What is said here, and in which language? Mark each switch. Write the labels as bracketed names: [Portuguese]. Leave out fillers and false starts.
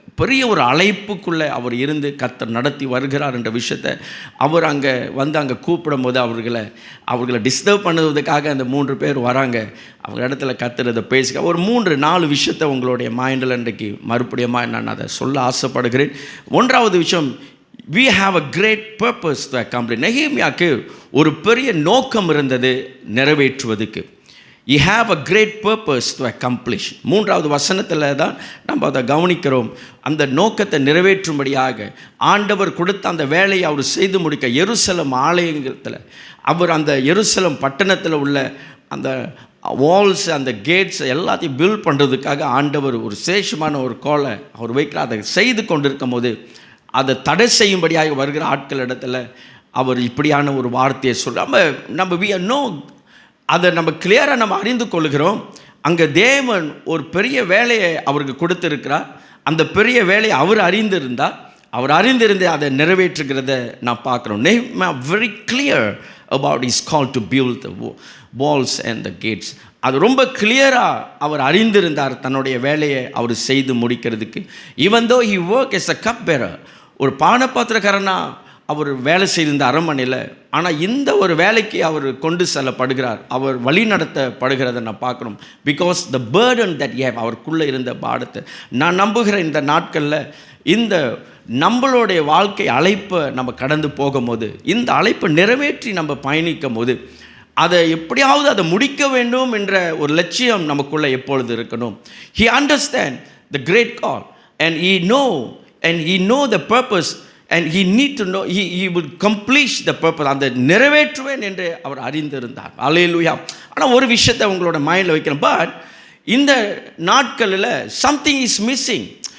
[Tamil] பெரிய ஒரு அழைப்புக்குள்ளே அவர் இருந்து கர்த்தர் நடத்தி வருகிறார் என்ற விஷயத்தை அவர் அங்கே கூப்பிடும் போது அவர்களை டிஸ்டர்ப் பண்ணுவதற்காக அந்த 3 பேர் வராங்க. அவங்க இடத்துல கர்த்தர் இதை பேசுக. ஒரு 3-4 விஷயத்தை உங்களுடைய மைண்டில் இன்றைக்கு மறுபடியும் நான் அதை சொல்ல ஆசைப்படுகிறேன். [English] 1வது விஷயம், we have a great purpose to accomplish. [Tamil] நெகேமியாவுக்கு ஒரு பெரிய நோக்கம் இருந்தது நிறைவேற்றுவதற்கு. [English] You have a great purpose to accomplish. [Tamil] 3வது வசனத்தில் தான் நம்ம அதை கவனிக்கிறோம். அந்த நோக்கத்தை நிறைவேற்றும்படியாக ஆண்டவர் கொடுத்த அந்த வேலையை அவர் செய்து முடிக்க, எருசலேம் ஆலயத்தில் அவர் அந்த எருசலேம் பட்டணத்தில் உள்ள அந்த வால்ஸ், அந்த கேட்ஸ் எல்லாத்தையும் பில்ட் பண்ணுறதுக்காக ஆண்டவர் ஒரு விசேஷமான ஒரு கோலை அவர் வைக்கிறார். அதை செய்து கொண்டிருக்கும் போது அதை தடை செய்யும்படியாக வருகிற ஆட்கள் இடத்துல அவர் இப்படியான ஒரு வார்த்தையை நம்ம [English] we know, [Tamil] அதை நம்ம கிளியராக நம்ம அறிந்து கொள்கிறோம். அங்கே தேவன் ஒரு பெரிய வேலையை அவருக்கு கொடுத்துருக்கிறார். அந்த பெரிய வேலையை அவர் அறிந்திருந்து அதை நிறைவேற்றுகிறத நான் பார்க்குறோம். [English] very clear about his call to build the walls and the gates. [Tamil] அது ரொம்ப கிளியராக அவர் அறிந்திருந்தார் தன்னுடைய வேலையை அவர் செய்து முடிக்கிறதுக்கு. [English] even though he worked as a cup bearer, [Tamil] ஒரு பானபாத்திரக்காரனாக அவர் வேலை செய்திருந்த அரண்மனையில், ஆனால் இந்த ஒரு வேலைக்கு அவர் கொண்டு செல்லப்படுகிறார், அவர் வழி நடத்தப்படுகிறத நான் பார்க்கணும். [English] because the burden that you have, [Tamil] அவருக்குள்ளே இருந்த பாடத்தை நான் நம்புகிறேன். இந்த நாட்களில் இந்த நம்மளுடைய வாழ்க்கை அழைப்பை நம்ம கடந்து போகும்போது, இந்த அழைப்பை நிறைவேற்றி நம்ம பயணிக்கும் போது, அதை எப்படியாவது அதை முடிக்க வேண்டும் என்ற ஒரு லட்சியம் நமக்குள்ளே எப்பொழுது இருக்கணும். [English] He understand the great call and he know the purpose and he need to know he will accomplish the purpose. [Tamil] அந்த நிறைவேற்றுவேன் என்று அவர் அறிந்திருந்தார். அல்லேலூயா. ஆனால் ஒரு விஷயத்தை உங்களோட மைண்டில் வைக்கிறேன். பட் இந்த நாட்களில் [English] Something is missing.